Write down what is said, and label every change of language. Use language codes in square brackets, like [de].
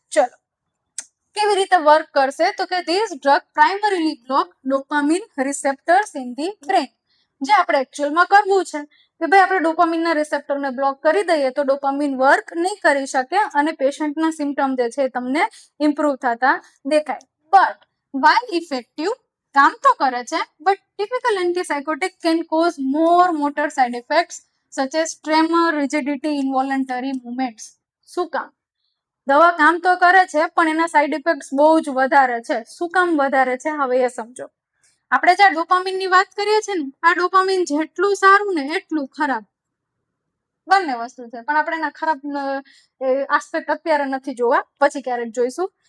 [gu] ચલો કેવી રીતે વર્ક કરશે તો કે [en] This drug primarily block dopamine receptors in the brain. [gu] જે આપણે એકચ્યુઅલમાં કરવું છે કે ભાઈ આપણે ડોપામિનના રિસેપ્ટરને બ્લોક કરી દઈએ તો ડોપામિન વર્ક નહીં કરી શકે અને પેશન્ટના સિમ્પટમ જે છે તમને ઇમ્પ્રુવ થતા દેખાય. [en] but while effective, [gu] કામ તો કરે છે, [en] but typical antipsychotic can cause more motor side effects such as tremor, rigidity, involuntary movements. [gu] શું કામ? દવા કામ તો કરે છે પણ એના સાઇડ ઇફેક્ટ્સ બહુ જ વધારે છે. શું કામ વધારે છે હવે એ સમજો. આપણે જે ડોપામિન ની વાત કરીએ છીએ ને, આ ડોપામિન જેટલું સારું ને એટલું ખરાબ. બંને વસ્તુ છે પણ આપણે એના ખરાબ આસ્પેક્ટ અત્યારે નથી જોવા, પછી ક્યારેક જોઈશું.